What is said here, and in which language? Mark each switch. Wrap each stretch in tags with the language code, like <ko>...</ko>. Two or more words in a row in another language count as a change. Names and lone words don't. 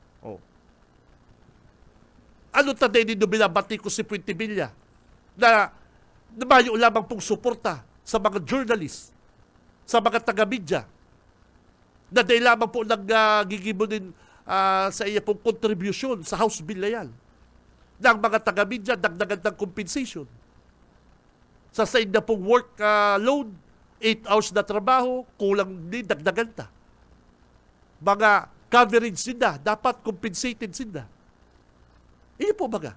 <bik>Ano taday nindo binabati ko si Puente Villa na mayo lamang pong suporta sa mga journalist, sa mga taga-media, na dahil lamang po naggigibo din sa iya pong contribution sa House Bill na yan, ng mga taga-media, dagdagan ng compensation. Sa side na pong work load, 8 hours na trabaho, kulang din, dagdagan ta. Mga coverage sila, dapat compensated sila. Iyo po baga.</bik>